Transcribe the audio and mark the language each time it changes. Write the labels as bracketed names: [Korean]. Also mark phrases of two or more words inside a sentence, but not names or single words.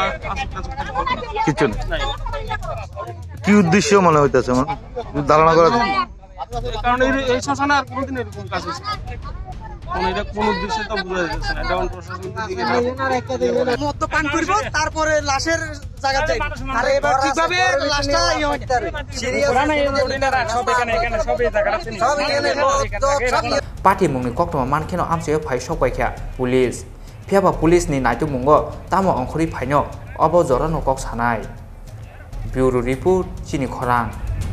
[Bangla] কিছু নাই কি উদ্দেশ্য মনে হইতেছে আমার ধারণা করা কারণ এই শ্মশানে আর কোনোদিন এরকম কাজ হয়েছে এটা কোন উদ্দেশ্যে তো বোঝা যাচ্ছে না এটা প্রশাসন মদ্যপান করব তারপরে লাশের জায়গা যাই আর এবার ঠিকভাবে লাশটা [Kok Borok] Parti mungni kok toma man keno amse phai sokai kya police phiaba police ni naitu mungo tamo ongkhori phaino obo jorano kok sanai [English] bureau report [Kok Borok] chini khorang